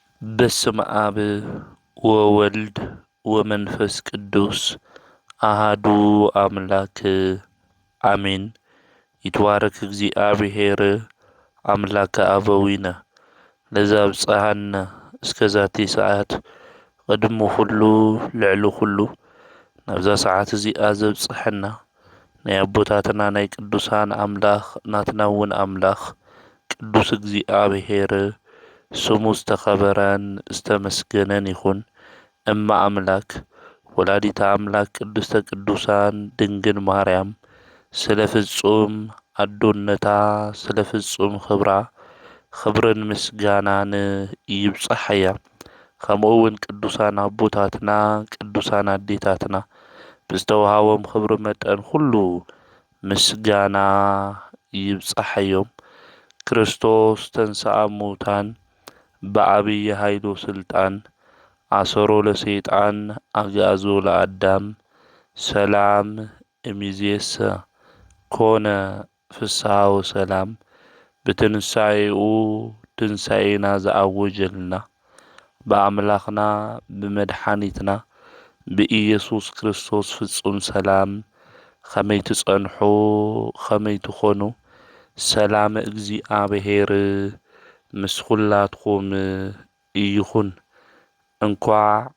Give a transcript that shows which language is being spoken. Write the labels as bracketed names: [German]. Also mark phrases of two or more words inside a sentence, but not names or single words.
[Geez] በስመ አብ ወወልድ ወመንፈስ ቅዱስ አሃዱ አምላክ አሜን። ይትባረክ እግዚአብሔር አምላከ አበዊነ ለዘአብጽሐነ እስከዛቲ ሰዓት ቅድሚ [Tigrinya] ኩሉ ልዕሊ ኩሉ ናብዛ ሰዓት እዚኣ ዘብጽሐና ናይ አቦታትና ናይ ቅዱሳን አምላኽ ናትና እውን አምላኽ ቅዱስ እግዚአብሔር ስሙ ዝተኸበረን ዝተመስገነን ይኹን። እማ አምላክ [Geez] ወላዲተ አምላክ ቅድስተ ቅዱሳን [Tigrinya] ድንግል ማርያም ስለ ፍጹም አዶነታ ስለ ፍጹም ክብራ ክብርን ምስጋናን ይብጽሐያ። ከምኡ እውን ቅዱሳን አቦታትና ቅዱሳን አዴታትና ብዝተወሃቦም ክብሪ መጠን ሁሉ ምስጋና ይብጽሐዮም። [Geez] ክርስቶስ ተንሥአ እሙታን በዐቢይ ኃይሉ ስልጣን አሰሮ ለሰይጣን አግዓዞ ለአዳም ሰላም እምይእዜሰ ኮነ ፍስሐ ወሰላም። [Tigrinya] ብትንሣኤኡ ትንሣኤና ዘአወጀልና በአምላኽና ብመድኃኒትና ብኢየሱስ ክርስቶስ ፍጹም ሰላም ከመይ ትጸንሑ ከመይ ትኾኑ። ሰላም እግዚአብሔር ምስ ኩላትኩም ይኹን። እንኳዕ